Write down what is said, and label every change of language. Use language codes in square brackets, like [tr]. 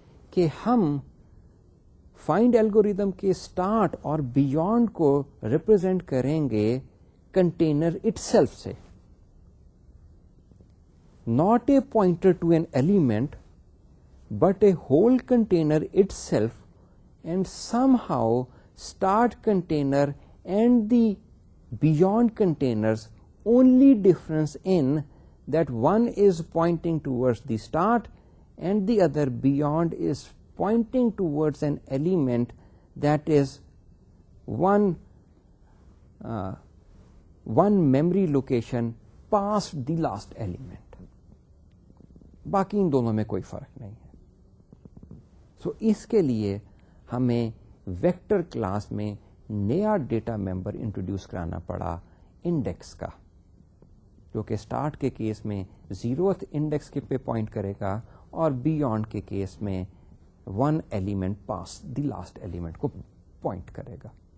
[ur] کہ ہم find algorithm کے اسٹارٹ اور بیونڈ کو ریپرزینٹ کریں گے کنٹینر اٹ سیلف سے, [en] Not a pointer to an element but a whole container itself, and somehow start container and the beyond containers, only difference in that one is pointing towards the start and the other beyond is pointing towards an element that is one memory location past the last element. [ur] باقی ان دونوں میں کوئی فرق نہیں ہے. سو اس کے لیے ہمیں ویکٹر کلاس میں نیا ڈیٹا ممبر انٹروڈیوس کرانا پڑا انڈیکس کا, جو کہ اسٹارٹ کے کیس میں 0th انڈیکس کے پہ پوائنٹ کرے گا اور بیونڈ کے کیس میں 1 element [en] past the last element [ur] کو پوائنٹ کرے گا.